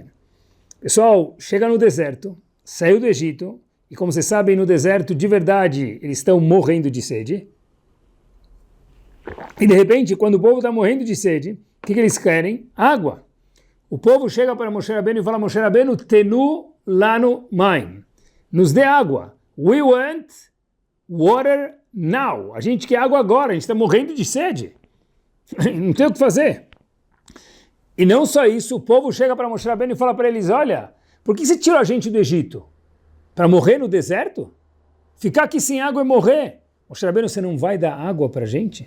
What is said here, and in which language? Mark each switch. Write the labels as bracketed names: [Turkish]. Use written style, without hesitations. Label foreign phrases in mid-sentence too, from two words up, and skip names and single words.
[Portuguese] Pessoal, chega no deserto, saiu do Egito, e como vocês sabem, no deserto, de verdade, eles estão morrendo de sede. E de repente, quando o povo está morrendo de sede, o que eles querem? Água. O povo chega para Moshe Rabbeinu e fala, [Hebrew] משה רבנו, תנו לנו מים. [Portuguese] Nos dê água. [English] We want water now. [Portuguese] A gente quer água agora, a gente está morrendo de sede. Não tem o que fazer. E não só isso, o povo chega para Moshe Rabbeinu e fala para eles, olha, por que você tirou a gente do Egito? Para morrer no deserto? Ficar aqui sem água é morrer. Moshe Rabbeinu, você não vai dar água para a gente?